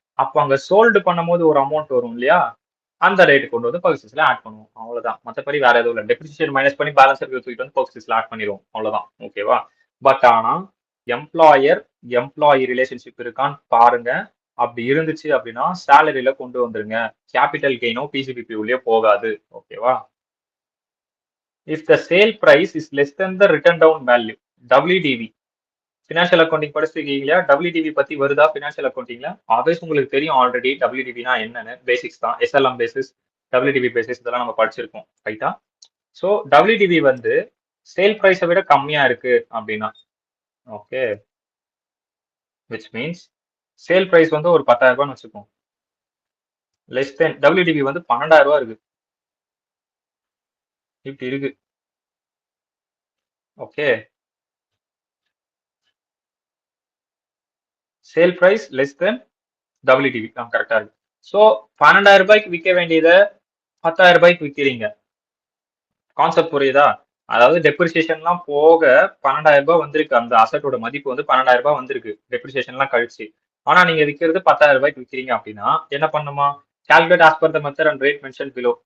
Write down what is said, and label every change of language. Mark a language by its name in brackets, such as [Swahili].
[Tamil] அப்போ அங்க சோல்டு பண்ணும்போது ஒரு அமௌண்ட் வரும் இல்லையா, அந்த ரேட்டு கொண்டு வந்து பர்க்விசிட்ஸ்ல ஆட் பண்ணுவோம். அவ்வளவுதான். மற்றபடி வேற எதுவும் இல்லை. டெப்ரிசியேஷன் மைனஸ் பண்ணி பேலன்ஸ் தூக்கிட்டு வந்து பர்க்விசிட்ஸ்ல ஆட் பண்ணிடுவோம். அவ்வளவுதான். ஓகேவா? பட் ஆனா எம்ப்ளாயர் எம்ப்ளாயி ரிலேஷன்ஷிப் இருக்கான்னு பாருங்க. அப்படி இருந்துச்சு அப்படின்னா சேலரியில கொண்டு வந்துருங்க. கேபிட்டல் கெயினோ பிசிபிபி உள்ளே போகாது. ஓகேவா? [English] If the sale price is less than the written down value, WDV. [Tamil] Financial accounting படிச்சிருக்கீங்களா? WDV பத்தி வருதா ஃபினான்ஷியல் அக்கௌண்டிங்ல? ஆல்வேஸ் உங்களுக்கு தெரியும் ஆல்ரெடி WDVனா என்னன்னு. பேசிக்ஸ் தான். SLM பேசிஸ், WDV பேசிஸ் இதெல்லாம் நம்ம படிச்சிருக்கோம். ரைட்டா? ஸோ WDV வந்து சேல் பிரைஸை விட கம்மியா இருக்கு அப்படின்னா okay which means sale price வந்து ஒரு 10,000 வச்சுக்கோம். லெஸ் தென் WDV வந்து 12,000 இருக்கு. இப்படி இருக்கு. Okay. Sale price less than WDV கரெக்டா இருக்கு. ஸோ 12,000 விற்க வேண்டியதை 10,000 விற்கிறீங்க. கான்செப்ட் புரியுதா? அதாவது டெப்ரிசியேஷன்லாம் போக 12,000 வந்திருக்கு. அந்த அசட்டோட மதிப்பு வந்து 12,000 வந்திருக்கு டெப்ரிசியேஷன்லாம் கழிச்சு. ஆனா நீங்க விற்கிறது 10,000 விற்கிறீங்க அப்படின்னா என்ன பண்ணுமா, [English] calculate as per the method and rate mentioned below.